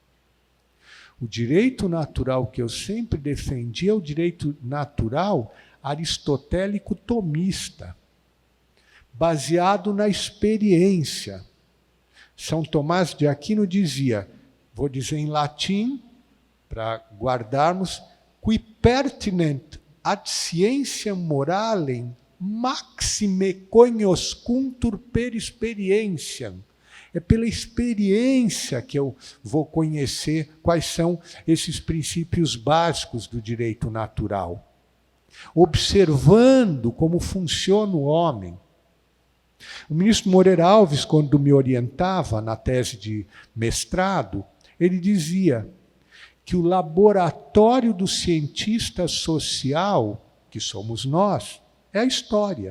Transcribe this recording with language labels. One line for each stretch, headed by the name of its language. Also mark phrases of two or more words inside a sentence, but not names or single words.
Portuguese: O direito natural que eu sempre defendi é o direito natural aristotélico tomista, baseado na experiência. São Tomás de Aquino dizia, vou dizer em latim, para guardarmos,
Latin: qui pertinent ad scientiam moralem maxime cognoscuntur per experientiam.
Portuguese: É pela experiência que eu vou conhecer quais são esses princípios básicos do direito natural. Observando como funciona o homem. O ministro Moreira Alves, quando me orientava na tese de mestrado, ele dizia que o laboratório do cientista social, que somos nós, é a história.